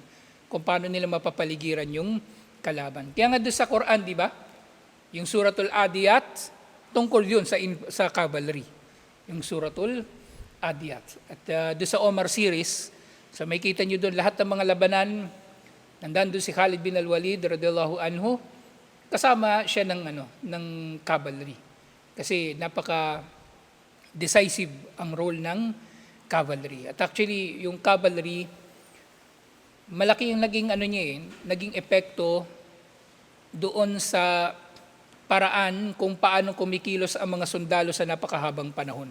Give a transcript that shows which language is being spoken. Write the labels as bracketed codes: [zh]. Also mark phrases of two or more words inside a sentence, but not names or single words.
[tl] Kung paano nila mapapaligiran yung kalaban. Kaya nga doon sa Quran, di ba? Yung Suratul Adiyat, tungkol yun sa cavalry. Yung Suratul Adiyat. At doon sa Omar series, so may kita nyo doon lahat ng mga labanan, nandan doon si Khalid bin al-Walid [ar] رضي الله عنه, [tl] kasama siya ng cavalry. Kasi napaka decisive ang role ng cavalry. At actually, yung cavalry, malaki yung naging epekto doon sa paraan kung paano kumikilos ang mga sundalo sa napakahabang panahon.